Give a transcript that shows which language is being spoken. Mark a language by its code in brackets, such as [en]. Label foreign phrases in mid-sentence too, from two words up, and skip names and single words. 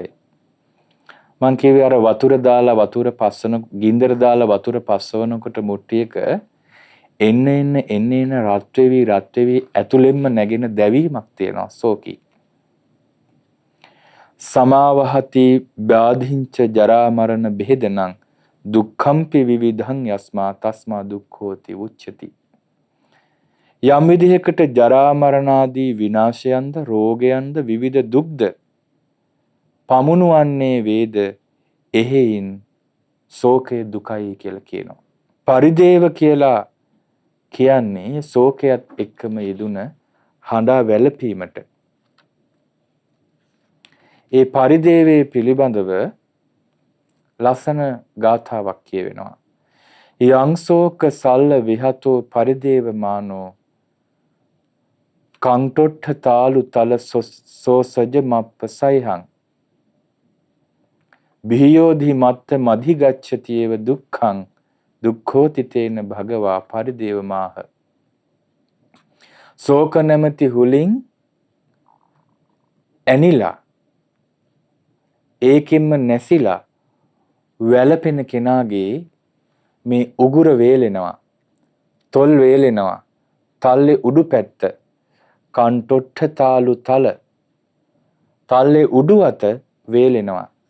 [si] මං කියවේ අර වතුර දාලා වතුර පස්සන, ගින්දර දාලා වතුර පස්සවනකොට මුට්ටියක එන්න රත් වෙවි ඇතුළෙන්ම නැගෙන දැවීමක් තියෙනවා ශෝකී. [pi] සමාවහති ව්‍යාධිංච ජරා මරණ බෙහෙදනං දුක්ඛම්පි විවිධං යස්මා තස්මා දුක්ඛෝති උච්චති. [si] යම් විදිහකට ජරා මරණ ආදී විනාශයන්ද රෝගයන්ද විවිධ දුක්ද පමුණුවන්නේ වේද එහෙයින් ශෝකය දුකයි කියලා කියනවා. පරිදේව කියලා කියන්නේ ශෝකයත් එක්කම යෙදුන හඬා වැළපීමට. ඒ පරිදේවේ පිළිබඳව ලස්සන ගාථාවක් කියවෙනවා. [pi] යං ශෝක සල්ල විහතෝ පරිදේව මානෝ කංටොට්ඨ තාලු තල සෝසජ මප්පසයිහං බිහියෝධි මත්ත මධි ගච්ඡති ඒව දුක්ඛං දුක්ඛෝති තේන භගවා පරිදේව මාහ. [si] ශෝක නැමැති හුලින් ඇනිලා ඒකෙන්ම නැසිලා වැළපෙන කෙනාගේ මේ උගුර වේලෙනවා, තොල් වේලෙනවා, තල්ලේ උඩු පැත්ත [pi] කන්ටොට්ඨ තාලු තල, [si] තල්ලේ උඩු අත වේලෙනවා.